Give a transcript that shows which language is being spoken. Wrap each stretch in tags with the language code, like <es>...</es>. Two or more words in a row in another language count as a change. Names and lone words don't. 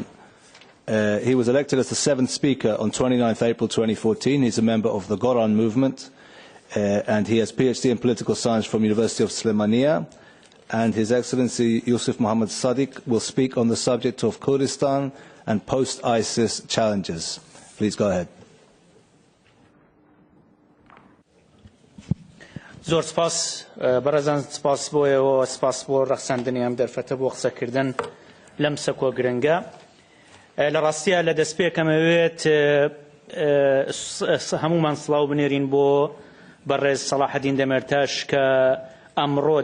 <en>He was elected as the 7th Speaker on 29th April 2014. He's a member of the Goran movement, and he has PhD in political science from University of Slemania. And His Excellency Yusuf Mohammad Sadiq will speak on the subject of Kurdistan and post-ISIS challenges. Please go ahead.</en> <ckb>زۆر سپاس بەڕێزان سپاس بۆیەوە سپاس بۆ ڕەخساندنیان دەرفەتە بۆ قسەکردن لەم سەکۆ گرنگە لە ڕاستیە لە دەستپێکەمەوێت هەمومان سڵاو بنێرین بۆ بەڕێز سەلاحەدین دەمێرتاش کە ئەمڕۆ</ckb>